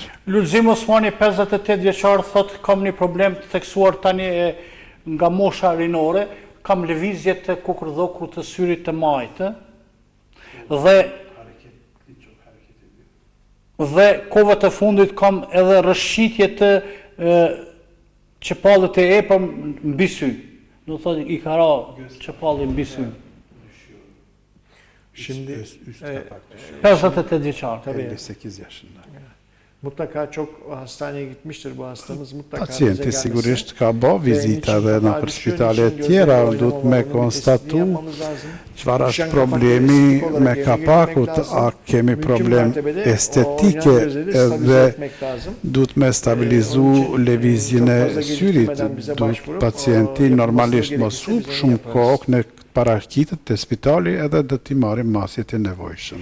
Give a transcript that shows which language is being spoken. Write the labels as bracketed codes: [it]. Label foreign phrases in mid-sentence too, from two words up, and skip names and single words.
[sq] Lulzim Osmani, 58 vjeçar, thot kam një problem të theksuar tani nga mosha rinore, kam lëvizje të kokërdhokut të syrit të majtë dhe kohët e fundit kam edhe rëshqitje të qepallit e epëm mbi sy. Do thotë i ka ra qepalli mbi sy. [tr] Şimdi [sq] 58 vjeçar. [tr] 58 yaşında. Mutlaka çok hastaneye gitmiştir bu hastamız. Mutlaka [sq] pacienti sigurisht ka bo vizita dhe në për spitale tjera, duhet me konstatu çfarë është problemi me kapakut, a kemi problem estetike dhe duhet me stabilizu lëvizjen e syrit, duhet pacienti normalisht mos hub shumë kohë në paraqitet të spitali edhe dhe t'i marrim masjet e nevojshëm.